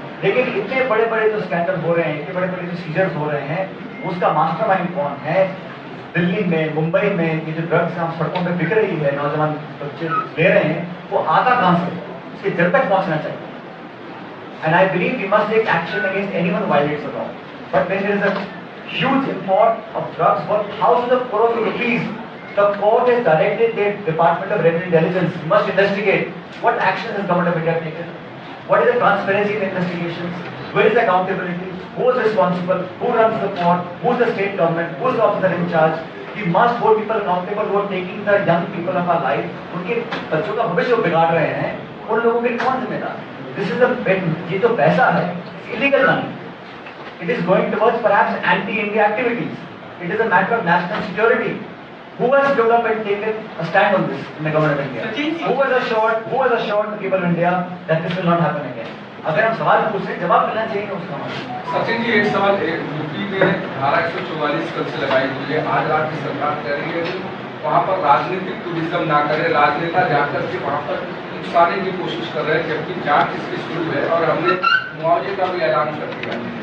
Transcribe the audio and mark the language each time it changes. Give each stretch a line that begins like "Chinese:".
Hindi: लेकिन इतने बड़े बड़े जो स्कैंडल हो रहे हैं, इतने बड़े बड़े जो सीजर्स हो रहे हैं, उसका मास्टरमाइंड कौन है? दिल्ली में, मुंबई में ये जो ड्रग्स हम सड़कों पे बिक रही है, नौजवान बच्चे ले रहे हैं, वो आता कहां से? उसके जड़ तक पहुंचना चाहिए।
English: And I believe we must take action against anyone who violates the law. But when there is a huge import of drugs worth thousands of crores of rupees, the court has directed the Department of Revenue Intelligence must investigate what action has government of India taken, what is the transparency in the investigations, where is the accountability, who is responsible, who runs the court, who is the state government, who is the officer in charge. We must hold people accountable who are taking the young people of our life,
Hindi: उनके बच्चों का भविष्य बिगाड़ रहे हैं, उन लोगों के कौन जिम्मेदार?
English: This is the
Hindi: ये जो पैसा है,
English: illegal money. It is going towards perhaps anti-India activities. It is a matter of national security. Who has developed and taken a stand on this in the government of India? Who was assured the people of India that this will not happen again?
Hindi: अगर हम सवाल पूछ रहे हैं, जवाब मिलना चाहिए उसका। सचिन जी, एक सवाल, यूपी में धारा 144 कल से लगाई हुई है। आज राज्य सरकार कह रही है कि वहाँ पर राजनीतिक टूरिज्म ना करे, राजनेता जाकर के वहाँ पर नुकसाने की कोशिश कर रहे हैं, जबकि जांच इसकी शुरू है और हमने मुआवजे का भी ऐलान कर दिया।